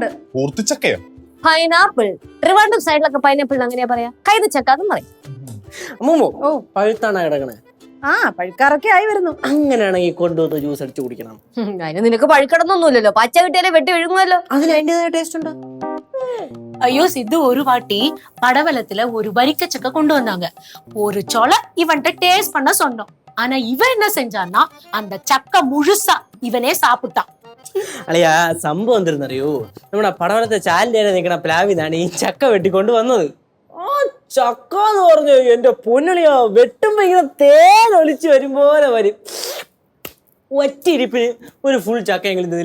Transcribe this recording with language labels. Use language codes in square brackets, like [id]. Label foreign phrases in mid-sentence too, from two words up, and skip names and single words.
[ml] പൂർത്തിച്ചക്കയോ? പൈനാപ്പിൾ. ട്രിവാൻഡ്രം സൈഡിലൊക്കെ പൈനാപ്പിൾ അങ്ങനെയാ പറയാ, കൈതച്ചക്ക എന്നും പറയും. അമ്മൂമ്മ, പഴുത്താണ് കിടക്കണേ. ആ, പഴുക്കാറൊക്കെ ആയി വരുന്നു. അങ്ങനെയാണെങ്കിൽ കൊണ്ടുവന്ന് ജ്യൂസ് അടിച്ച് കുടിക്കണം. അതിന് നിനക്ക് പഴുക്കണമെന്നൊന്നുമില്ലല്ലോ, പച്ച കിട്ടിയാലേ വെട്ടി വിഴുങ്ങുമല്ലോ. അതിന് അതിൻ്റെതായ ടേസ്റ്റ് ഉണ്ട്. [ta] ஐயோ சித்து, ஒரு வாட்டி படவலத்துல ஒரு வரிக்கச்சக்க கொண்டு வந்தாங்க. ஒரு சொல இவன்ட்ட டேஸ்ட் பண்ண சொன்னோம். ஆனா இவன் என்ன செஞ்சான்னா அந்த சக்க முழுசா இவனே சாப்பிட்டான். [ml] അളിയാ, സംഭവം എന്തെന്നറിയോ, നമ്മുടെ പടവലത്തെ ചാലിന്റെ നിൽക്കണ പ്ലാവിന്നാണ് ഈ ചക്ക വെട്ടിക്കൊണ്ട് വന്നത്. ആ ചക്ക എന്ന് പറഞ്ഞു എന്റെ പൊന്നളിയാ, വെട്ടുമ്പോ ഇങ്ങനെ തേൻ ഒലിച്ച് വരും പോലെ വരും. ഒറ്റയിരിപ്പിന് ഒരു ഫുൾ ചക്ക എങ്കിലും തിന്നില്ല.